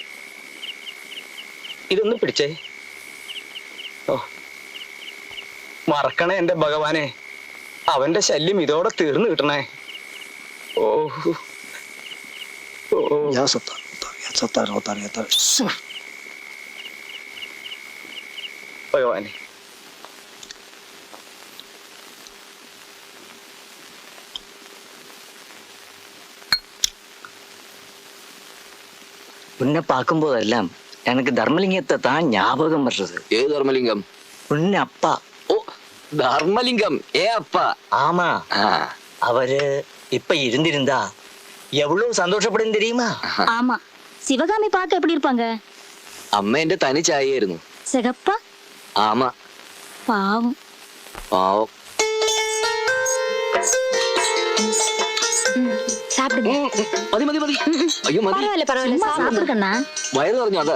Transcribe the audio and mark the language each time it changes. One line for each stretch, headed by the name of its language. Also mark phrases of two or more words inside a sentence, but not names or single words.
Malayalam: ഇതൊന്ന് പിടിച്ചേ. ഓ, മറക്കണേ എന്റെ ഭഗവാനെ. അവന്റെ ശല്യം ഇതോടെ തീർന്നു കിട്ടണേ. ഓ ഓ.
Arabic: يا ستار، يا ستار، ستار، ستار.
Malayalam: ഭഗവാനെ,
Tamil: உன்னை பார்க்கும்போதெல்லாம் எனக்கு தர்மலிங்கத்தை தான் ஞாபகம் வர்றது.
Malayalam: ഏത് ധർമ്മലിംഗം?
Tamil: உன்னை அப்பா.
Malayalam: ഓ, ധർമ്മലിംഗം.
Tamil: அப்பா. ஆமா,
Malayalam: ആ,
Tamil: அவரு இப்ப இருந்திருந்தா எவ்வளவு சந்தோஷப்படும் தெரியுமா? ஆமா, சிவகாமி பார்க்க எப்படி இருப்பாங்க?
Malayalam: അമ്മ എന്റെ തനി ചായയായിരുന്നു.
Tamil: சிகப்பா?
Malayalam: ആമ,
Tamil: பாவம்.
Malayalam: പാവം.
Tamil: சாப்பிடுங்க.
Malayalam: മതി മതി മതി. അയ്യോ മതി.
Tamil: பரவாயில்ல பரவாயில்ல, சாப்பிடுங்க. சாப்பிடுங்கண்ணா.
Malayalam: വയറ് പറഞ്ഞു. അതാ